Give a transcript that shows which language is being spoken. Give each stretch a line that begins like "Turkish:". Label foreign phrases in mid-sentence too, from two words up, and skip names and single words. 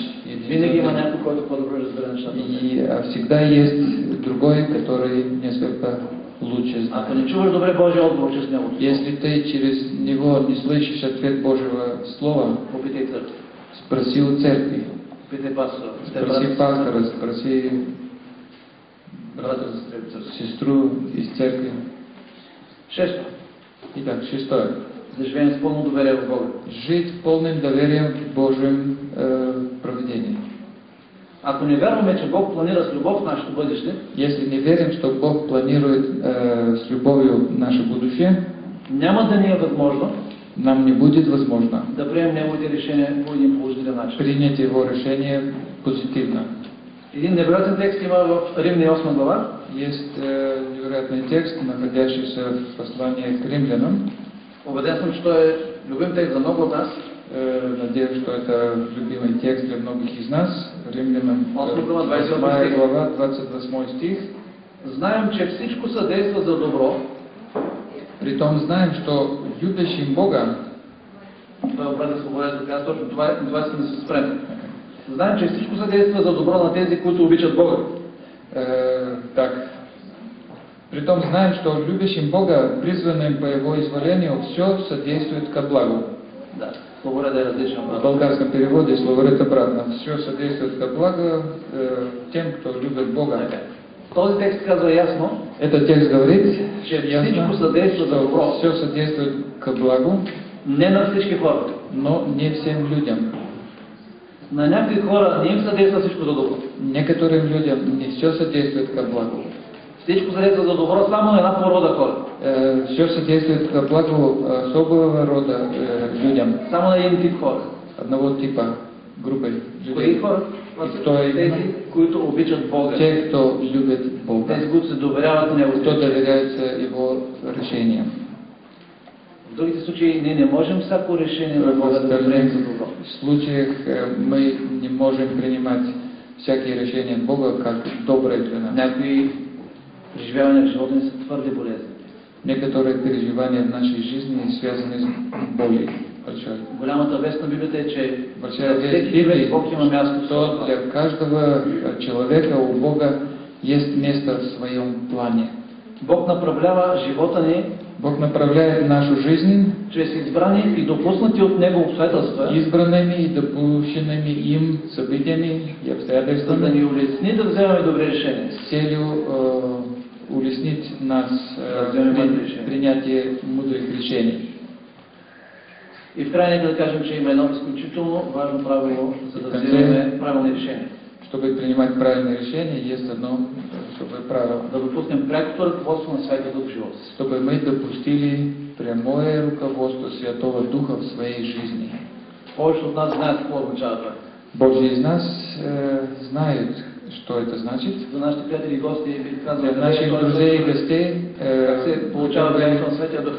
Bulgarian: Винаги има някой, който по-добре разбира нещата.
Russian: И всегда есть другой, который несколько лучше знает.
Bulgarian: Ако не чуваш добре Божия отговор чрез него,
Russian: Если ты через него не слышишь ответ Божьего Слова,
Bulgarian: попитай църква,
Russian: спроси у церкви,
Bulgarian: попитай пастора,
Russian: спроси пастора, спроси брата, сестру из церкви.
Bulgarian: Шесто.
Russian: Итак, шестое.
Bulgarian: Да живеем с пълно доверие в Бога.
Russian: Жить полным доверием в Божьем провидении.
Bulgarian: Ако не вярваме, че Бог планира с любов нашето бъдеще,
Russian: Если не верим, что Бог планирует с любовью наше будущее,
Bulgarian: няма да ни е възможно
Russian: нам не будет возможно
Bulgarian: да приемем неговите решения по един положителен начин.
Russian: принять Его решение позитивно.
Bulgarian: Един невероятен текст има в Римни 8 глава.
Russian: Есть невероятный текст, находящийся в послании к римлянам.
Bulgarian: Убеден съм, че той е любим текст за много от нас.
Russian: Надеюсь, что это любимый текст для многих из нас. Римлянам 8 глава, 28 стих.
Bulgarian: Знаем, че всичко съдейства за добро.
Russian: Притом знаем, что любящим Бога,
Bulgarian: Той е брат Свободец да казва точно това искам да се спрем. Знаем, че всичко съдейства за добро на тези, които обичат Бога.
Russian: Так. Притом знаем, что любящим Бога, призванным по Его изволению, все содействует ко благу.
Bulgarian: Да, словоред е различен.
Russian: В болгарском переводе словоред обратно. Все содействует ко благу тем, кто любит Бога.
Bulgarian: Този текст казва ясно,
Russian: Этот текст говорит,
Bulgarian: че всичко съдейства за добро.
Russian: все содействует ко благу,
Bulgarian: Не на всички хора.
Russian: но не всем людям.
Bulgarian: На някои хора не им съдейства всичко за добро.
Russian: Некоторым людям не все содействует ко благу.
Bulgarian: Всичко съдейства за добро само на една порода хора.
Russian: Все содействует ко благу особого рода людям,
Bulgarian: Само на един тип хора.
Russian: одного типа, группы
Bulgarian: Кои
Russian: людей.
Bulgarian: хора?
Russian: И кто именно?
Bulgarian: Тези, които обичат Бога.
Russian: Те, кто любит Бога,
Bulgarian: Тези, които се доверяват на Него.
Russian: кто доверяется Его решениям.
Bulgarian: В другите случаи ние не можем всяко решение на
Russian: В
Bulgarian: Бога да приемем за
Russian: остальных
Bulgarian: добро.
Russian: случаях мы не можем принимать всякие решения Бога как добрые для нас.
Bulgarian: Някои преживявания в живота ни са твърде болезни.
Russian: Некоторые переживания в нашей жизни связаны с болью большой.
Bulgarian: Голямата вест на Библията е, че
Russian: Большая
Bulgarian: за
Russian: вест
Bulgarian: всеки
Russian: Библии,
Bulgarian: човек Бог има място в
Russian: что
Bulgarian: своя
Russian: для
Bulgarian: план.
Russian: каждого человека у Бога есть место в своем плане.
Bulgarian: Бог направлява живота ни
Russian: Бог направляет нашу жизнь
Bulgarian: чрез избрани и допуснати от Него обстоятелства,
Russian: избранными и допущенными им событиями и
Bulgarian: за да
Russian: обстоятельствами
Bulgarian: ни улесни да вземаме добри решения.
Russian: с целью улеснить нас при принятии мудрых решений.
Bulgarian: И в край нека да кажем, че има едно изключително важно правило, за да вземем правилни решения.
Russian: Чтобы принимать правильные решения, есть одно особое правило.
Bulgarian: Да допуснем прякото ръководство на Святия Дух в живота си.
Russian: Чтобы мы допустили прямое руководство Святого Духа в своей жизни.
Bulgarian: Повечето от нас знаят какво означава това.
Russian: Большие из нас знают, что это значит.
Bulgarian: За нашите приятели и гости бих казал,
Russian: Для наших друзей и гостей
Bulgarian: как се получава влиянието на Святия Дух.